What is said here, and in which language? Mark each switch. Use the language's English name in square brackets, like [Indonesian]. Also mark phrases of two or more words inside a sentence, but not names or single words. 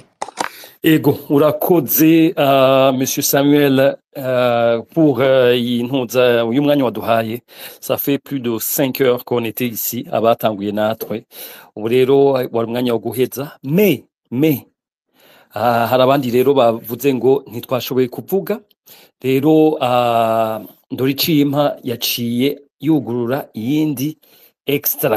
[Rundi] Ego urakoze monsieur Samuel pour intuza uyu mwanya waduhaye. [French] Ça fait plus de 5 heures qu'on était ici [Rundi] abatanguye natwe ubu rero wari umwanya wo guheza mais hari abandi rero bavuze ngo ntitwashoboye kuvuga rero Ndoricimpa yaciye yugurura iyindi extra.